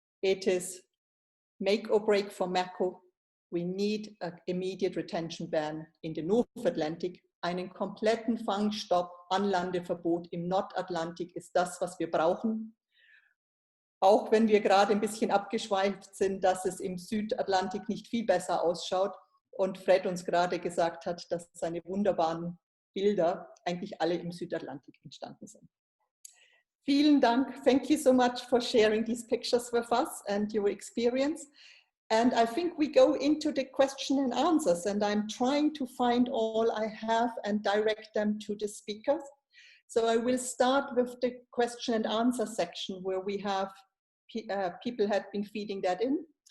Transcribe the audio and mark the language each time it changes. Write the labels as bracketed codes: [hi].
[en] It is make or break for Mako. We need an immediate retention ban in the North Atlantic. [de] Einen kompletten Fangstopp, Anlandeverbot im Nordatlantik ist das, was wir brauchen. Auch wenn wir gerade ein bisschen abgeschweift sind, dass es im Südatlantik nicht viel besser ausschaut und Fred uns gerade gesagt hat, dass seine wunderbaren Bilder eigentlich alle im Südatlantik entstanden sind. Vielen Dank. [en] Thank you so much for sharing these pictures with us and your experience. And I think we go into the question and answers, and I'm trying to find all I have and direct them to the speakers. So I will start with the question and answer section where we have people had been feeding that in.